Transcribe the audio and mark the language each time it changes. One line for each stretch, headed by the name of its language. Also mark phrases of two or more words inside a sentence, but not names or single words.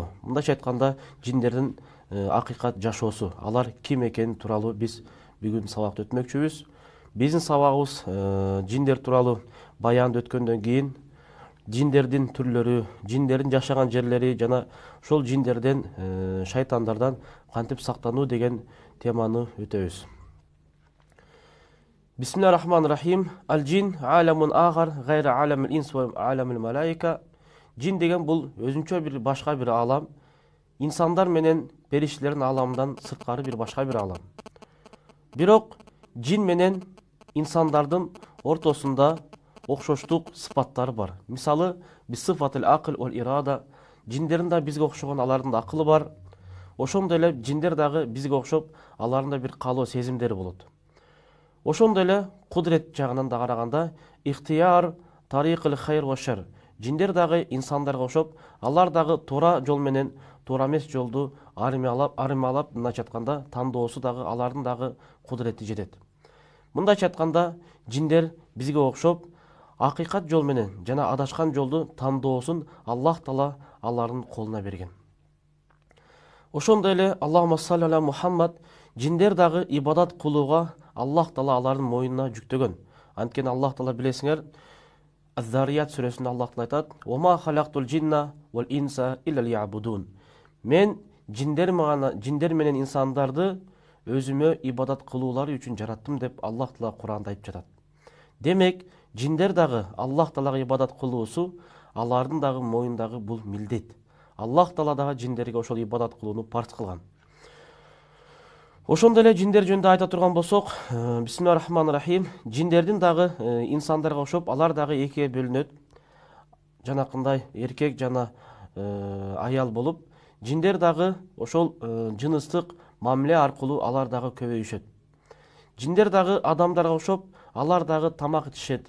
Kyrgyz: Мындайча айтканда, жиндердин акыйкат жашоосу, алар ким экени тууралуу биз бүгүн сабакты өтмөкчүбүз. Биздин сабагыбыз жиндер тууралуу баянды өткөндөн кийин жиндердин түрлөрү, жиндердин жашаган жерлери жана ошол жиндерден, шайтандардан кантип сактануу деген теманы өтөбүз.
Arabic: بسم الله الرحمن الرحيم. الجن عالم آخر غير عالم الإنس وعالم الملائكة.
Kyrgyz: Жин деген бул өзүнчө бир башка бир алам. Инсандар менен периштелердин аламынан сырткары бир башка бир алам. Бирок жин менен инсандардын ортосунда окшоштук сыпаттары бар. Мисалы,
Arabic: بصفة العقل والإرادة.
Kyrgyz: Жиндердин да бизге окшогон алардын да акылы бар. Ошондой эле жиндер дагы бизге окшоп, алардын да бир калоо сезимдери болот. Ошондой эле кудрет жагынан да караганда,
Arabic: اختيار طريق الخير والشر.
Kyrgyz: Жиндер дагы инсандарга окшоп, алар дагы туура жол менен туура эмес жолду армалап, мындайча айтканда, тандоосу дагы алардын дагы кудрети жетет. Мындайча айтканда, жиндер бизге окшоп, акыйкат жол менен жана адашкан жолду тандоосун Аллах Таала алардын колуна берген. Ошондой эле
Arabic: اللهم صل على محمد,
Kyrgyz: жиндер дагы ибадат кылууга Аллах Таала алардын мойнуна жүктөгөн. Анткени Аллах Таала билесиңер, Az-Zariyat сүрөсүндө Аллах Таала айтат:
Arabic: "وما خلقت الجن والإنس إلا ليعبدون."
Kyrgyz: Мен жиндер менен инсандарды өзүмө ибадат кылуулары үчүн жараттым деп Аллах Таала Куранда айтып жатат. Демек, жиндер дагы Аллах Таалага ибадат кылуусу алардын дагы мойнундагы бул милдет. Аллах Таала дагы жиндерге ошол ибадат кылууну парз кылган. Ошондой эле жиндер жөнүндө айта турган болсок,
Arabic: بسم الله الرحمن الرحيم,
Kyrgyz: жиндердин дагы инсандарга окшоп, алар дагы экиге бөлүнөт. Жанакындай эркек жана аял болуп, жиндер дагы ошол жыныстык мамиле аркылуу алар дагы көбөйүшөт. Жиндер дагы адамдарга окшоп, алар дагы тамак ичишет.